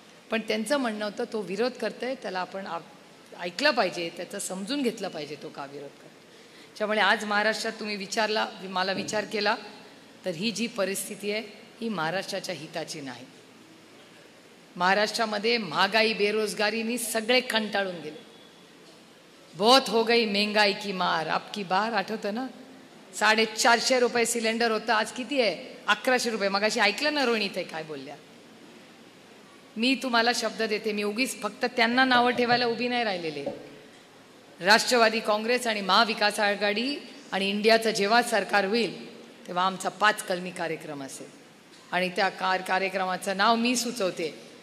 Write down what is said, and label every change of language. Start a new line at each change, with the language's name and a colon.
Marathi: पण त्यांचं म्हणणं होतं तो विरोध करतोय त्याला आपण ऐकलं पाहिजे, त्याचं समजून घेतलं पाहिजे तो का विरोध करतो. त्यामुळे आज महाराष्ट्रात तुम्ही मला विचार केला तर ही जी परिस्थिती आहे ही महाराष्ट्राच्या हिताची नाही. महाराष्ट्रामध्ये महागाई बेरोजगारीनी सगळे कंटाळून गेले.
Hindi: बहुत हो गई महंगाई की मार आपकी बार.
Marathi: आठवतं ना. 450 रुपये सिलेंडर होतं. आज किती आहे? 1100 रुपये. मगाशी ऐकलं ना रोहिणी ते काय बोलल्या. मी तुम्हाला शब्द देते, मी उगीच फक्त त्यांना नावं ठेवायला उभी नाही राहिलेले. राष्ट्रवादी काँग्रेस आणि महाविकास आघाडी आणि इंडियाचं जेव्हा सरकार होईल तेव्हा आमचा 5 कलमी कार्यक्रम असेल आणि त्या कार्यक्रमाचं नाव मी सुचवते.